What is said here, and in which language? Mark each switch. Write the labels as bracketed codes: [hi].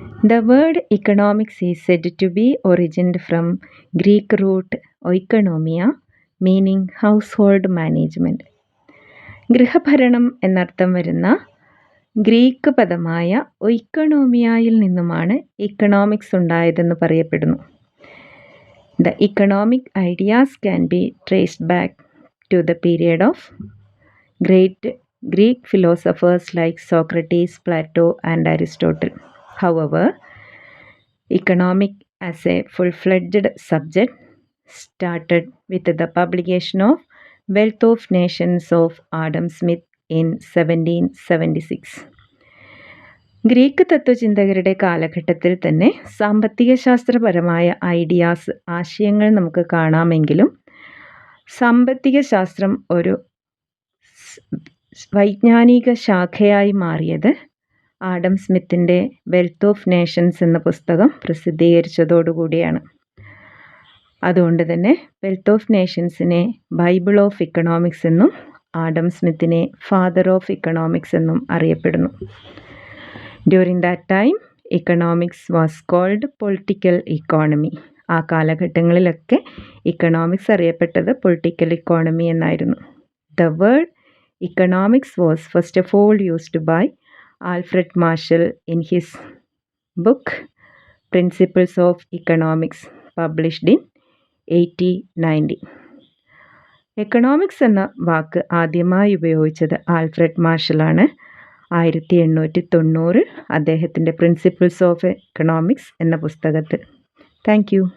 [en] The word economics is said to be originated from Greek root ഒയ്ക്കണോമിയ meaning household management. [ml] ഗൃഹഭരണം എന്നർത്ഥം വരുന്ന Greek പദമായ ഒയ്ക്കണോമിയയിൽ നിന്നുമാണ് economics ഉണ്ടായതെന്ന് പറയപ്പെടുന്നു. [en] The economic ideas can be traced back to the period of great Greek philosophers like Socrates, Plato, and Aristotle. However, economic as a full-fledged subject started with the publication of Wealth of Nations of Adam Smith in 1776. [ml] Greek തത്വചിന്തകരുടെ കാലഘട്ടത്തിൽ തന്നെ സാമ്പത്തിക ശാസ്ത്രപരമായ ആശയങ്ങൾ നമുക്ക് കാണാമെങ്കിലും സാമ്പത്തിക ശാസ്ത്രം ഒരു വൈജ്ഞാനിക ശാഖയായി മാറിയത് ആഡം സ്മിത്തിൻ്റെ വെൽത്ത് ഓഫ് നേഷൻസ് എന്ന പുസ്തകം പ്രസിദ്ധീകരിച്ചതോടുകൂടിയാണ്. അതുകൊണ്ട് തന്നെ wealth of നേഷൻസിനെ Bible of economics എന്നും ആഡം സ്മിത്തിനെ ഫാദർ ഓഫ് ഇക്കണോമിക്സ് എന്നും അറിയപ്പെടുന്നു. [en] During that time, economics was called political economy. [ml] ആ കാലഘട്ടങ്ങളിലൊക്കെ ഇക്കണോമിക്സ് അറിയപ്പെട്ടത് പൊളിറ്റിക്കൽ ഇക്കോണമി എന്നായിരുന്നു. [en] The word economics was first of all used by Alfred Marshall in his book Principles of Economics, published in 1890. [ml] Economics എന്ന വാക്ക് ആദ്യമായി ഉപയോഗിച്ചത് Alfred മാർഷലാണ്. 1890 അദ്ദേഹത്തിൻ്റെ principles of economics എന്ന പുസ്തകത്തിൽ. [en] Thank you.